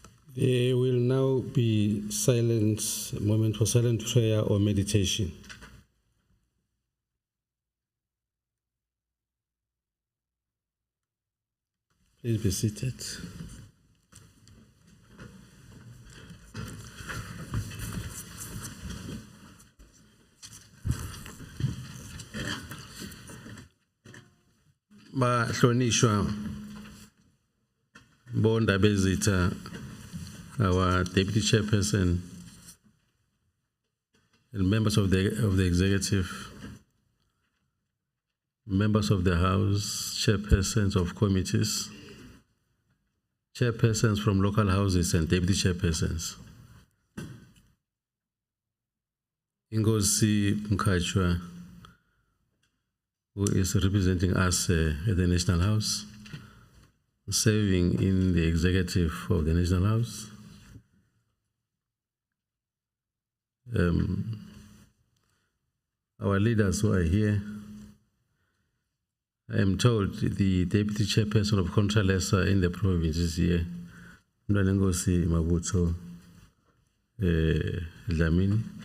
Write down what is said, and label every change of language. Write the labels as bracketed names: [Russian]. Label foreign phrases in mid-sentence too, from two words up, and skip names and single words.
[English] There will now be silence, a moment for silent prayer or meditation. Please be seated. [Zulu] Bahlonishwa bonda bezitha, [English] our deputy chairperson and members of the executive, members of the house, chairpersons of committees, chairpersons from local houses and deputy chairpersons. Ingosi Mkachwa, who is representing us at the National House, serving in the executive of the National House. Our leaders who are here, I am told the deputy chairperson of Contralesa in the province is here, Mnanengosi Mabuto Dlamini.